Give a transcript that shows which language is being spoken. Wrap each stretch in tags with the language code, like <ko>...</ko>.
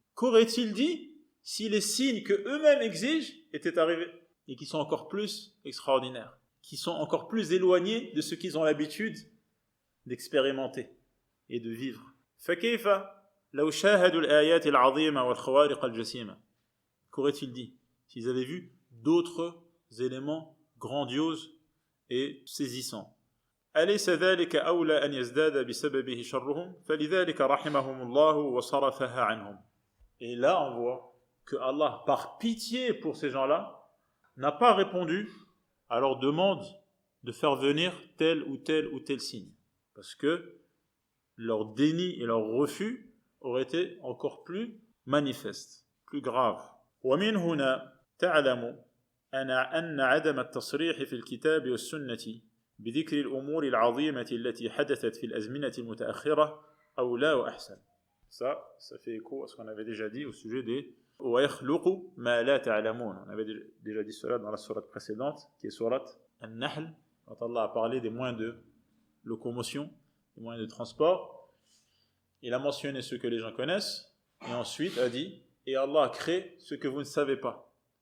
<fr>Qu'aurait-il dit si les signes que eux-mêmes exigent étaient arrivés et qui sont encore plus extraordinaires, qui sont encore plus éloignés de ce qu'ils ont l'habitude d'expérimenter et de vivre.</fr> <ar>فكيف لو شاهدوا الآيات العظيمة والخوارق الجسيمة.</ar> <fr>Qu'aurait-il dit s'ils avaient vu d'autres éléments grandioses et saisissants.</fr> <ar>أليس ذلك أولى أن يزداد بسببه شرهم فلذلك رحمهم الله وصرفها عنهم.</ar> <fr>Et là on voit que Allah, par pitié pour ces gens-là, n'a pas répondu à leur demande de faire venir tel ou tel signe, parce que leur déni et leur refus auraient été encore plus manifestes, plus graves.</fr> <ar>ومن هنا تعلم أن عدم التصريح في الكتاب والسنة بذكر الأمور العظيمة التي حدثت في الأزمنة المتأخرة أولى وأحسن.</ar> <fr>Ça fait écho à ce qu'on avait déjà dit au sujet des</fr> <ar>وَيَخْلُقُ مَا لَا تَعْلَمُونَ.</ar> <fr>On avait déjà dit cela dans la sourate précédente, qui est sourate An-Nahl, quand Allah a parlé des moyens de locomotion, des moyens de transport. Il a mentionné ce que les gens connaissent, et ensuite a dit, et Allah a créé ce que vous ne savez pas.</fr>